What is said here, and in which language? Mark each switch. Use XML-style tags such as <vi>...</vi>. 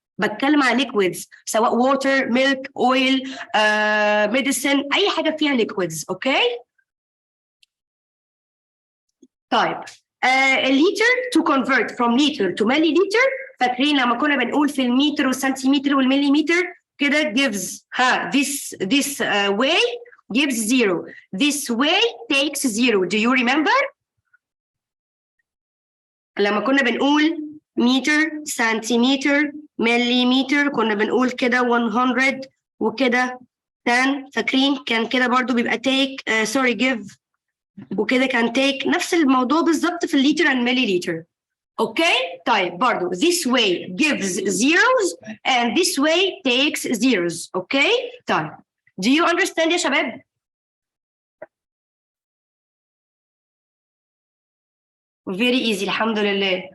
<ar>بتكلم على liquids سواء water milk oil medicine اي حاجه فيها liquids. اوكي. طيب الليتر</ar> <en>to convert from liter to milliliter</en> <ar>فاكرين لما كنا بنقول في المتر والسنتيمتر والمليمتر</ar> <en>كده gives this way gives 0. This way takes 0. Do you remember؟</en> <ar>لما كنا بنقول متر سنتيمتر مليمتر كنا بنقول كده 100 وكده 10. فاكرين كان كده برضو بيبقى take give وكده كان take. نفس الموضوع بالظبط في الليتر and milliliter. اوكي طيب</ar> <en>برضو this way gives zeros and this way takes zeros.</en> <ar>اوكي طيب</ar> <en>do you understand</en> <ar>يا شباب؟</ar> <en>very easy</en> <ar>الحمد لله.</ar>